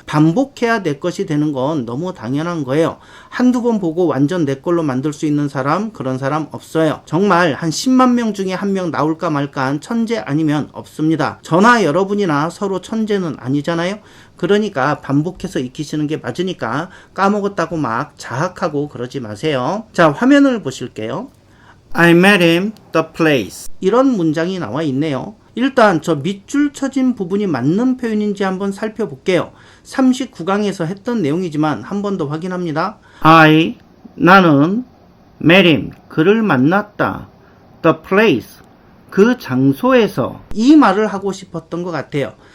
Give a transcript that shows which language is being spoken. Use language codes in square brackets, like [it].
[ko] 반복해야 내 것이 되는 건 너무 당연한 거예요. 한두 번 보고 완전 내 걸로 만들 수 있는 사람, 그런 사람 없어요. 정말 한 10만 명 중에 한 명 나올까 말까한 천재 아니면 없습니다. 저나 여러분이나 서로 천재는 아니잖아요. 그러니까 반복해서 익히시는 게 맞으니까 까먹었다고 막 자학하고 그러지 마세요. 자, 화면을 보실게요. [en] I met him the place, [ko] 이런 문장이 나와 있네요. 일단 저 밑줄 쳐진 부분이 맞는 표현인지 한번 살펴볼게요. 39강에서 했던 내용이지만 한 번 더 확인합니다. 나는 met him, 그를 만났다. the place, 그 장소에서, 이 말을 하고 싶었던 것 같아요.